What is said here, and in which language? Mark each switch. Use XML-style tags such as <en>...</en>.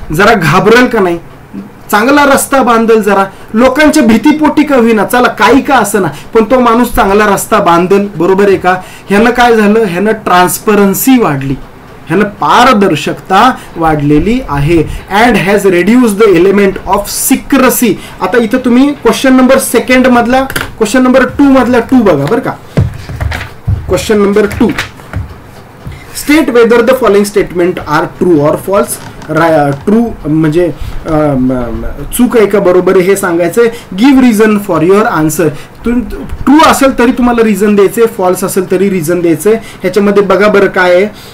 <mr>जरा घाबरेल का नाही? चांगला रस्ता बांधेल, जरा लोकांच्या भीतीपोटी का होईना, चला काही का असं ना, पण तो माणूस चांगला रस्ता बांधेल, बरोबर आहे का? ह्यानं काय झालं? ह्यानं ट्रान्सपरन्सी वाढली, ह्यानं पारदर्शकता वाढलेली आहे.</mr> <en>And has reduce the element of secrecy.</en> <mr>आता इथं तुम्ही क्वेश्चन नंबर 2 मधला, क्वेश्चन नंबर 2 मधला 2 बघा बरं का.</mr> <en>Question number 2, state whether the following statement are true or false.</en> <mr>True म्हणजे चूक आहे का बरोबर आहे हे सांगायचंय.</mr> <en>Give reason for your answer.</en> <mr>True असेल तरी तुम्हाला रिझन द्यायचे, फॉल्स असेल तरी रिझन द्यायचंय. ह्याच्यामध्ये बघा बरं काय आहे.</mr>